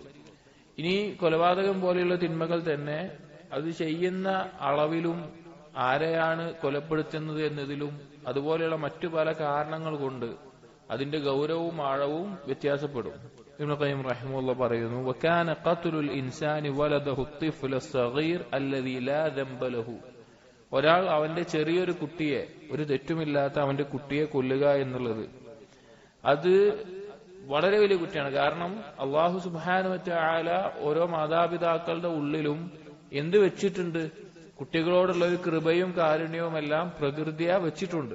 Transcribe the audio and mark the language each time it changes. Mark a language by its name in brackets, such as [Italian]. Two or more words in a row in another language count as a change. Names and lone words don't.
[Malayalam] ഇനി കൊലപാതകം പോലെയുള്ള തിന്മകൾ തന്നെ അത് ചെയ്യുന്ന അളവിലും ആരെയാണ് കൊലപ്പെടുത്തുന്നത് എന്നതിലും അതുപോലെയുള്ള മറ്റു പല കാരണങ്ങൾ കൊണ്ട് അതിന്റെ ഗൗരവവും ആഴവും വ്യത്യാസപ്പെടും. [Arabic] ഇബ്നു ഖയ്യിം റഹിമഹുല്ലാഹ് പറയുന്നു, وكان قتل الإنسان ولده الطفل الصغير الذي لا ذنب له. [Malayalam] ഒരാൾ അവന്റെ ചെറിയൊരു കുട്ടിയെ, ഒരു തെറ്റുമില്ലാത്ത അവന്റെ കുട്ടിയെ കൊല്ലുക എന്നുള്ളത് അത് വളരെ വലിയ കുറ്റമാണ്. കാരണം [Arabic] الله سبحانه و تعالى [Malayalam] ഓരോ മാതാപിതാക്കളുടെ ഉള്ളിലും എന്ത് വെച്ചിട്ടുണ്ട്? കുട്ടികളോടുള്ള ഒരു കൃപയും കാരുണ്യവും എല്ലാം പ്രകൃതിയാ വെച്ചിട്ടുണ്ട്.